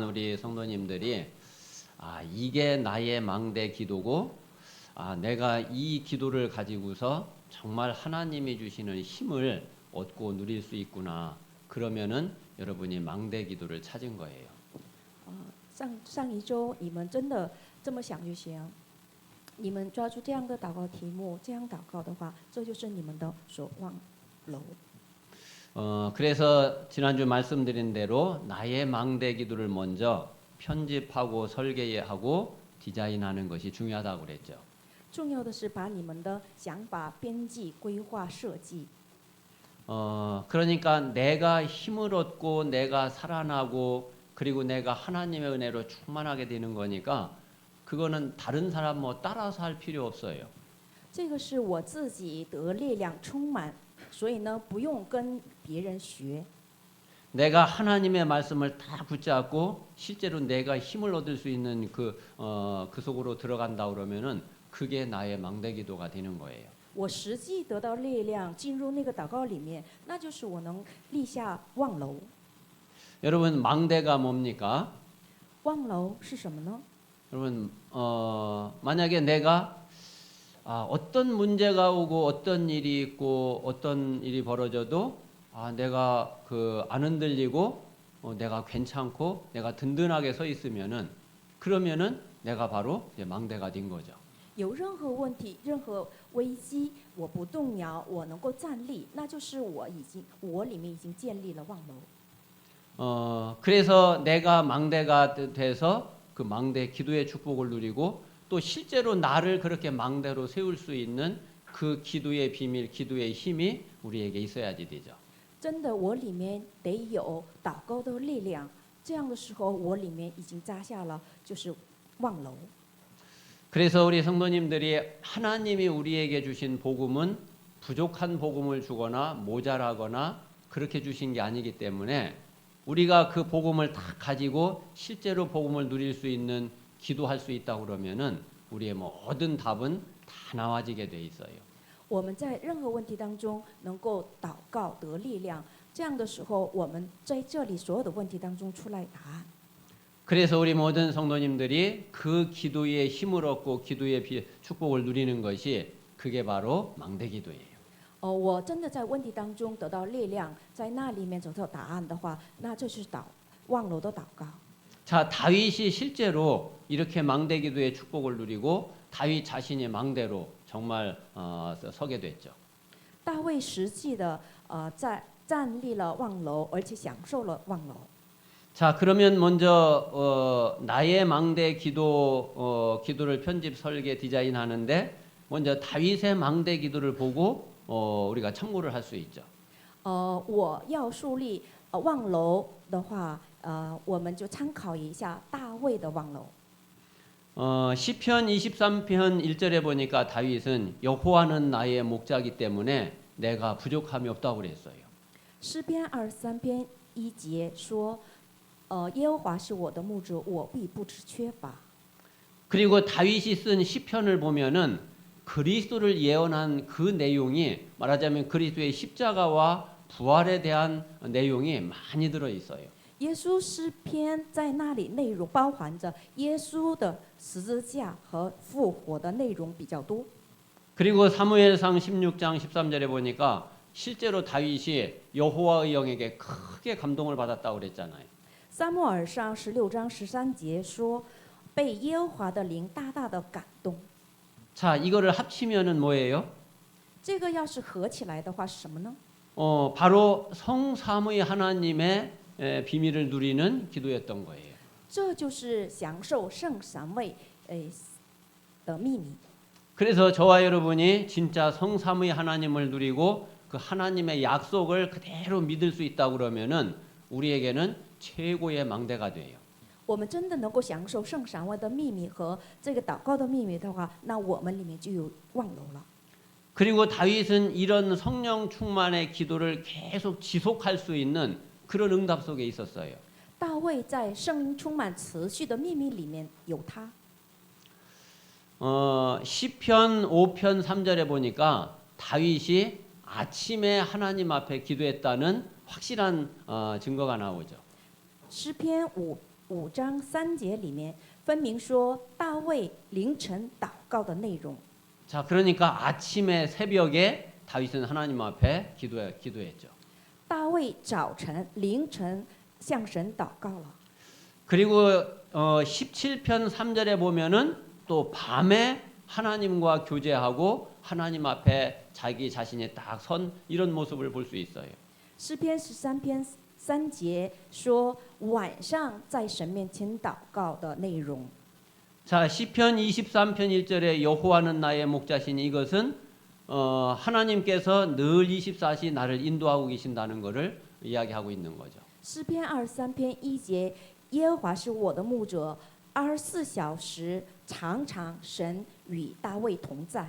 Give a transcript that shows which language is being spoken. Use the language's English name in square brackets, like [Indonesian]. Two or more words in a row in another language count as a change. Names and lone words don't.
[Korean] 우리 성도님들이 이게 나의 망대 기도고 내가 이 기도를 가지고서 정말 하나님이 주시는 힘을 얻고 누릴 수 있구나. 그러면은 여러분이 망대 기도를 찾은 거예요. [Chinese] 上一周你们真的这么想就行，你们抓住这样的祷告题目，这样祷告的话，这就是你们的守望楼。 [Korean] 그래서 지난주 말씀드린 대로 나의 망대 기도를 먼저 편집하고 설계하고 디자인하는 것이 중요하다고 그랬죠. [Chinese] 重要的是把你们的想法编辑、规划、设计。 [Korean] 그러니까 내가 힘을 얻고 내가 살아나고 그리고 내가 하나님의 은혜로 충만하게 되는 거니까 그거는 다른 사람 뭐 따라서 할 필요 없어요. [Chinese] 这个是我自己得力量充满，所以呢，不用跟别人学。 [Korean] 내가 하나님의 말씀을 다 붙잡고 실제로 내가 힘을 얻을 수 있는 그 속으로 들어간다 그러면은 그게 나의 망대 기도가 되는 거예요. [Chinese] 我实际得到力量，进入那个祷告里面，那就是我能立下望楼。 [Korean] 여러분 망대가 뭡니까? [Chinese] 望楼是什么呢？ [Korean] 여러분 만약에 내가 어떤 문제가 오고 어떤 일이 있고 어떤 일이 벌어져도 내가 안 흔들리고 내가 괜찮고 내가 든든하게 서 있으면은 그러면은 내가 바로 이제 망대가 된 거죠. [Chinese] 有任何问题、任何危机，我不动摇，我能够站立，那就是我里面已经建立了望楼。 [Korean] 그래서 내가 망대가 돼서 그 망대 기도의 축복을 누리고 또 실제로 나를 그렇게 망대로 세울 수 있는 그 기도의 비밀, 기도의 힘이 우리에게 있어야지 되죠. [Chinese] 真的，我里面得有祷告的力量，这样的时候，我里面已经扎下了就是望楼。 [Korean] 그래서 우리 성도님들이 하나님이 우리에게 주신 복음은 부족한 복음을 주거나 모자라거나 그렇게 주신 게 아니기 때문에 우리가 그 복음을 다 가지고 실제로 복음을 누릴 수 있는 기도할 수 있다 그러면은 우리의 모든 답은 다 나와지게 돼 있어요. [Chinese] 我们在任何问题当中能够祷告得力量，这样的时候，我们在这里所有的问题当中出来答案。 [Korean] 그래서 우리 모든 성도님들이 그 기도의 힘을 얻고 기도의 축복을 누리는 것이 그게 바로 망대 기도예요. [Chinese] 我真的在问题当中得到力量，在那里面找到答案的话，那这是望楼的祷告。 [Korean] 자, 다윗이 실제로 이렇게 망대 기도의 축복을 누리고 다윗 자신이 망대로 정말 서게 됐죠. [Chinese] 大卫实际的站立了望楼，而且享受了望楼。 [Korean] 자, 그러면 먼저 나의 망대 기도를 편집 설계 디자인하는데 먼저 다윗의 망대 기도를 보고 우리가 참고를 할 수 있죠. [Chinese] 我要树立望楼的话，我们就参考一下大卫的望楼。 [Korean] 시편 23편 1절에 보니까 다윗은 여호와는 나의 목자이기 때문에 내가 부족함이 없다고 그랬어요. [Chinese] 诗篇23篇1节说，耶和华是我的牧者，我必不致缺乏。 [Korean] 그리고 다윗이 쓴 시편을 보면은 그리스도를 예언한 그 내용이 말하자면 그리스도의 십자가와 부활에 대한 내용이 많이 들어 있어요. [Chinese] 耶稣诗篇在那里内容包含着耶稣的十字架和复活的内容比较多。 [Korean] 그리고 사무엘상 16장 13절에 보니까 실제로 다윗이 여호와의 영에게 크게 감동을 받았다고 그랬잖아요. [Chinese] 撒母耳上16章13节说，被耶和华的灵大大的感动。 [Korean] 자, 이거를 합치면은 뭐예요? [Chinese] 这个要是合起来的话是什么呢？ [Korean] 바로 성삼위 하나님의 비밀을 누리는 기도였던 거예요. [Chinese] 这就是享受圣三位的秘密。 [Korean] 그래서 저와 여러분이 진짜 성삼위 하나님을 누리고 그 하나님의 약속을 그대로 믿을 수 있다 그러면은 우리에게는 최고의 망대가 돼요. [Chinese] 我们真的能够享受圣三位的秘密和这个祷告的秘密的话，那我们里面就有望楼了。 [Korean] 그리고 다윗은 이런 성령 충만의 기도를 계속 지속할 수 있는 그런 응답 속에 있었어요. [Chinese] 大卫在圣灵充满持续的秘密里面有他。 [Korean] 시편 5편 3절에 보니까 다윗이 아침에 하나님 앞에 기도했다는 확실한 증거가 나오죠. [Chinese] 诗篇五章3节里面分明说大卫凌晨祷告的内容。 [Korean] 자, 그러니까 아침에 새벽에 다윗은 하나님 앞에 기도했죠. [Chinese] 大卫早晨凌晨向神祷告了。 [Korean] 그리고 17편 3절에 보면은 또 밤에 하나님과 교제하고 하나님 앞에 자기 자신이 딱 선 이런 모습을 볼 수 있어요. [Chinese] 诗篇13篇3节说晚上在神面前祷告的内容。 [Korean] 자, 시편 23편 1절에 여호와는 나의 목자시니 이것은 하나님께서 늘 24시 나를 인도하고 계신다는 것을 이야기하고 있는 거죠. [Chinese] 诗篇23篇1节，耶和华是我的牧者，24小时常常神与大卫同在。